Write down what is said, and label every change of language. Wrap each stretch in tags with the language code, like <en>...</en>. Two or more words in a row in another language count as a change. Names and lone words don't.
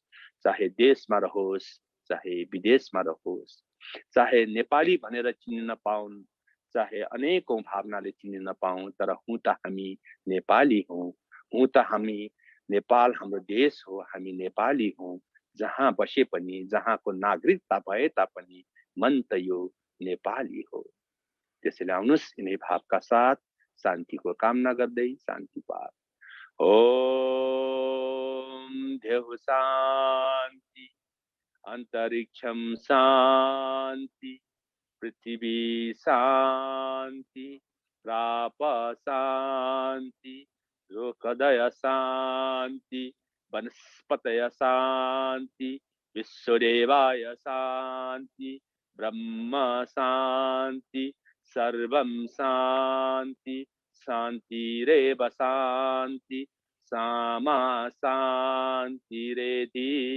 <ne>चाहे देशमा रहोस्, चाहे विदेशमा रहोस्, चाहे नेपाली भनेर चिन्न नपाउन्, चाहे अनेकौं भावनाले चिन्न नपाउँ, तर हुँ त हामी नेपाली हौं, हुँ त हामी नेपाल हाम्रो देश हो, हामी नेपाली हौं। जहाँ बसे पनि, जहाँको नागरिकता भए तापनि मन त यो नेपाली हो। त्यसैले आउनुहोस् यिनै भावका साथ शान्तिको कामना गर्दै शान्ति पाठ।</ne> <sa>ओम देहु शान्ति, अन्तरिक्षम शान्ति, पृथ्वी शान्ति, राप शान्ति, लोकदय शान्ति, वनस्पतय शान्ति, विश्वदेवाय शान्ति, ब्रह्म शान्ति, सर्वं शान्ति, शान्तिरेव शान्ति, सामा शान्तिरेधि।</sa>